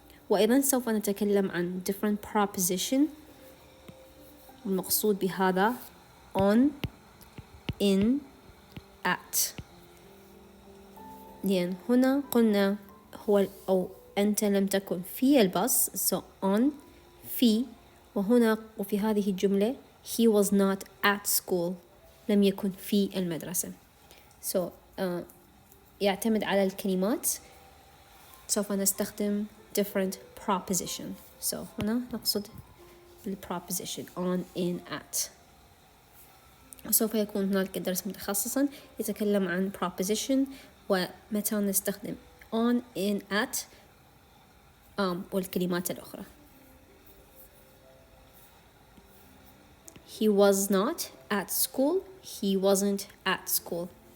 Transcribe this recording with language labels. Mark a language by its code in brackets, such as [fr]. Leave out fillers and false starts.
[ar] وأيضا سوف نتكلم عن [en] different preposition. [ar] المقصود بهذا on, in, at. لأن هنا قلنا هو أو أنت لم تكن في الباص. [en] So on في. [ar] وهنا وفي هذه الجملة [en] he was not at school. [ar] لم يكن في المدرسة. So يعتمد على الكلمات. سوف نستخدم [en] different preposition. [ar] So هنا نقصد الpreposition on, in, at. وسوف يكون هناك درس متخصصا يتكلم عن preposition ومتى نستخدم on, in, at والكلمات الأخرى. [en] He was not at school. He wasn't at school.